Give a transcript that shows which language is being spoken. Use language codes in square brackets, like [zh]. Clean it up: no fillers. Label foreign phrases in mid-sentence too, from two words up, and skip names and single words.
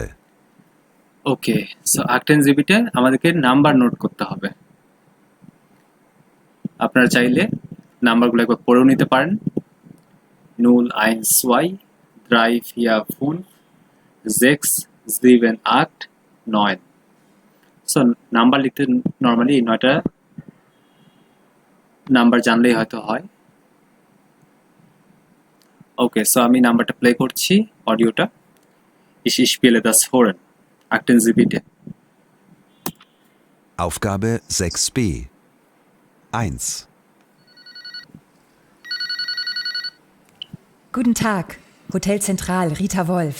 [bn] ওকে, সো [de] achten Sie bitte [bn] আমাদেরকে নাম্বার নোট করতে হবে। আপনারা চাইলে নাম্বারগুলো একবার পড়েও নিতে পারেন। 0, 1, 2, 3, 4, 5, 6, 7, 8, 9। সো নাম্বার লিখতে নর্মালি এই 9টা নাম্বার জানলেই হয়তো হয়। ওকে, সো আমি নাম্বারটা প্লে করছি, অডিওটা। [de] Ich spiele das Horn. Achten Sie bitte. Aufgabe 6b. 1. Guten Tag, Hotel Zentral, Rita Wolf.